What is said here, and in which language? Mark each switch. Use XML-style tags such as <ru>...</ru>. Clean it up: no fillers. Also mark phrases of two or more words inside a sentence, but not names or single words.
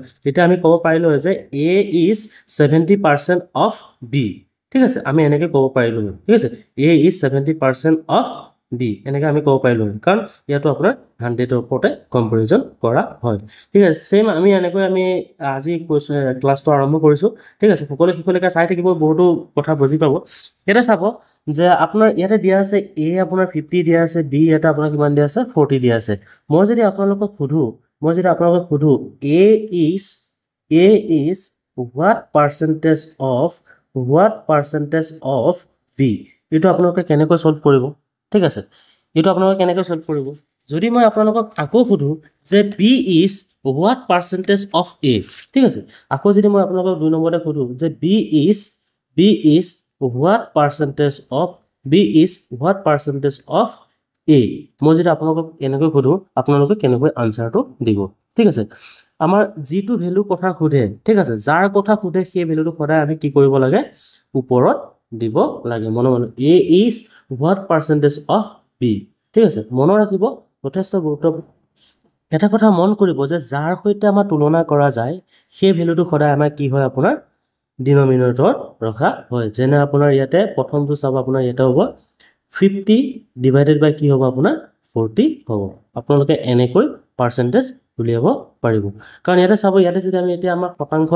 <as>তেতিয়া আমি ক'ব পাৰিলোঁ হয় যে</as> <en>A is 70% of B</en> <as>ঠিক আছে আমি এনেকৈ ক'ব পাৰিলোঁ হয় ঠিক আছে</as> <en>A is 70% of B</en> <as>এনেকৈ আমি ক'ব পাৰিলোঁ হয় কাৰণ ইয়াতো আপোনাৰ 100ৰ ওপৰতে কম্পেৰিজন কৰা হয় ঠিক আছে সেম আমি এনেকৈ আমি আজি ক্লাছটো আৰম্ভ কৰিছোঁ ঠিক আছে সকলো শিক্ষলৈকে চাই থাকিব বহুতো কথা বুজি পাব এটা চাব যে আপোনাৰ ইয়াতে দিয়া আছে এ আপোনাৰ 50 দিয়া আছে বি এটা আপোনাৰ কিমান দিয়া আছে 40 দিয়া আছে মই যদি আপোনালোকক সোধো এ</as> <en>is what percentage of B</en> <as>এইটো আপোনালোকে কেনেকৈ সলভ কৰিব ঠিক আছে এইটো আপোনালোকে কেনেকৈ সলভ কৰিব যদি মই আপোনালোকক আকৌ সোধো যে</as> <en>B is what percentage of a</en> <as>ঠিক আছে আকৌ যদি মই আপোনালোকক 2 নম্বৰতে সোধো যে</as> <en>B is what percentage of a</en> <as>মই যদি আপোনালোকক এনেকৈ সোধো আপোনালোকে কেনেকৈ আনসাৰটো দিব ঠিক আছে আমাৰ যিটো ভ্যালু কথা সোধে ঠিক আছে যাৰ কথা সোধে সেই ভ্যালুটো সদায় আমি কি কৰিব লাগে ওপৰত দিব লাগে মনে</as> <en>A is what percentage of b</en> <as>ঠিক আছে মনত ৰাখিব যথেষ্ট গুৰুত্বপূৰ্ণ এটা কথা মন কৰিব যে যাৰ সৈতে আমাৰ তুলনা কৰা যায় সেই ভ্যালুটো সদায় আমাৰ কি হয় আপোনাৰ ডিনমিনেটৰত ৰখা হয় যেনে আপোনাৰ ইয়াতে প্ৰথমটো চাব আপোনাৰ ইয়াতে হ'ব 50</as> <en>divided by</en> <as>কি হ'ব আপোনাৰ 40 হ'ব আপোনালোকে এনেকৈ পাৰ্চেন্টেজ উলিয়াব পাৰিব কাৰণ ইয়াতে চাব ইয়াতে যদি আমি এতিয়া আমাৰ শতাংশত</as>